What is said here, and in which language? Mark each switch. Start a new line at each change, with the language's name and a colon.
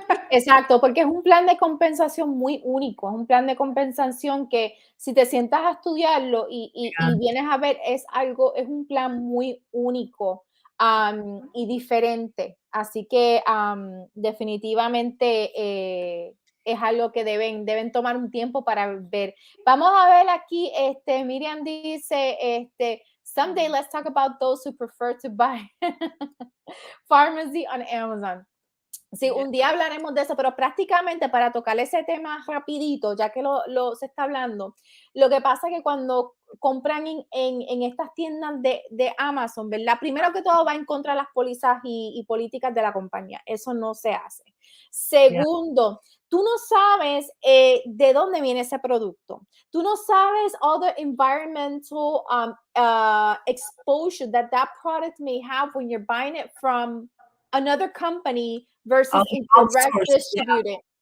Spanish: Exacto, porque es un plan de compensación muy único, es un plan de compensación que si te sientas a estudiarlo y vienes a ver, es un plan muy único y diferente. Así que definitivamente es algo que deben tomar un tiempo para ver. Vamos a ver aquí, Miriam dice,
English: someday let's talk about those who prefer to buy pharmacy on Amazon.
Spanish: Sí, un día hablaremos de eso, pero prácticamente para tocar ese tema rapidito, ya que se está hablando, lo que pasa es que cuando compran en estas tiendas de Amazon, ¿verdad? Primero que todo va en contra de las pólizas y políticas de la compañía. Eso no se hace. Segundo, tú no sabes de dónde viene ese producto. Tú no sabes
English: all the environmental exposure that product may have when you're buying it from another company versus direct distributed.